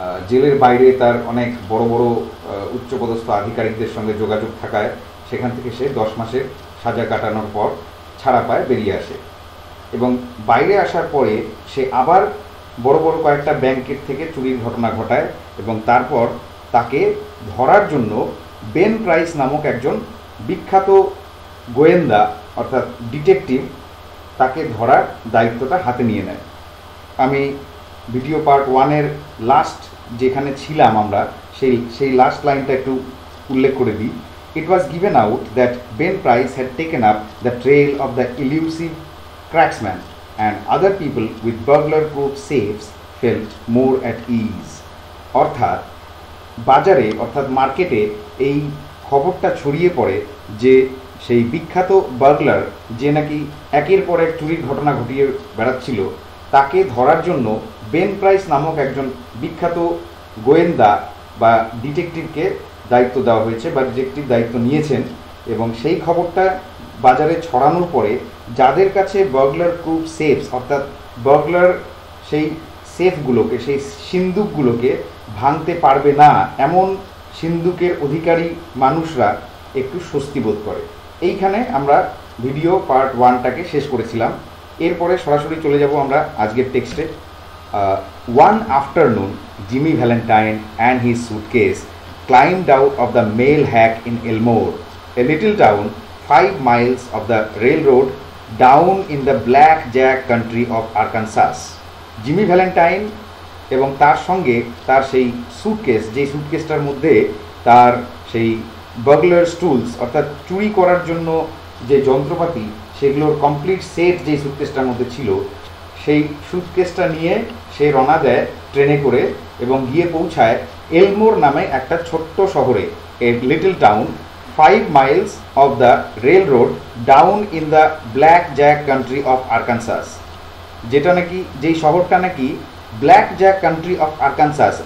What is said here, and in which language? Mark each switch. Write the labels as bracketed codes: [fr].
[bn] জেলের বাইরে তার অনেক বড় বড় উচ্চপদস্থ আধিকারিকদের সঙ্গে যোগাযোগ থাকায় সেখান থেকে সে 10 মাসের সাজা কাটানোর পর ছাড়া পায়, বেরিয়ে আসে এবং বাইরে আসার পরে সে আবার বড় বড় কয়েকটা ব্যাংকের থেকে চুরির ঘটনা ঘটায় এবং তারপর তাকে ধরার জন্য বেন প্রাইস নামক একজন বিখ্যাত গোয়েন্দা অর্থাৎ ডিটেকটিভ তাকে ধরার দায়িত্বটা হাতে নিয়ে নেয়। আমি ভিডিও পার্ট 1-এর লাস্ট যেখানে ছিলাম আমরা সেই লাস্ট লাইনটা একটু উল্লেখ করে দিই। [en] It was given out that Ben Price had taken up the trail of the elusive cracksman and other people with burglar-proof safes felt more at ease. [bn] অর্থাৎ বাজারে অর্থাৎ মার্কেটে এই খবরটা ছড়িয়ে পড়ে যে সেই বিখ্যাত বার্গলার যে নাকি একের পর এক চুরির ঘটনা ঘটিয়ে বেড়াচ্ছিল তাকে ধরার জন্য বেন প্রাইস নামক একজন বিখ্যাত গোয়েন্দা বা ডিটেকটিভকে দায়িত্ব দেওয়া হয়েছে বা ডিটেকটিভ দায়িত্ব নিয়েছেন এবং সেই খবরটা বাজারে ছড়ানোর পরে যাদের কাছে বার্গলার প্রুফ সেফস অর্থাৎ বার্গলার সেই সেফগুলোকে, সেই সিন্দুকগুলোকে ভাঙতে পারবে না এমন সিন্দুকের অধিকারী মানুষরা একটু স্বস্তি বোধ করে। এইখানে আমরা ভিডিও পার্ট 1টাকে শেষ করেছিলাম। এরপরে সরাসরি চলে যাব আমরা আজকের টেক্সটে। [en] One afternoon, Jimmy Valentine and his suitcase climbed out of the mail hack in Elmore, a little town 5 miles of the railroad down in the Black Jack country of Arkansas. [bn] Jimmy Valentine এবং তার সঙ্গে তার সেই suitcase, যে সুটকেসটার মধ্যে তার সেই বার্গলার tools অর্থাৎ চুরি করার জন্য যে যন্ত্রপাতি সেগুলোর কমপ্লিট সেট যে সুটকেসটার মধ্যে ছিল সেই সুটকেসটা নিয়ে সে রওনা দেয় ট্রেনে করে এবং গিয়ে পৌঁছায় এলমোর নামে একটা ছোট্ট শহরে, [en] a little town 5 miles of the railroad down in the Black Jack country of Arkansas, [bn] যেটা নাকি যেই শহরটা নাকি black Jack country of Arkansas.